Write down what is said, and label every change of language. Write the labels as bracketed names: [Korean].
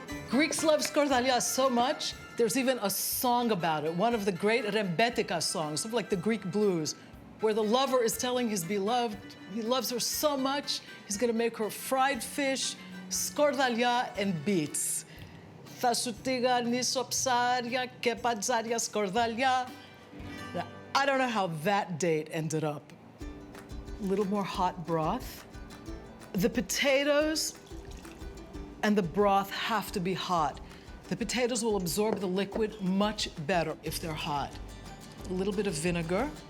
[English] Greeks love skordalia so much, there's even a song about it, one of the great Rebettika songs, sort of like the Greek blues, where the lover is telling his beloved he loves her so much, he's gonna make her fried fish, skordalia, and beets. [Greek] Θα σου τηγανίσω ψάρια και παντζάρια σκορδαλιά. [English] Now, I don't know how that date ended up. A little more hot broth. The potatoes and the broth have to be hot. The potatoes will absorb the liquid much better if they're hot. A little bit of vinegar.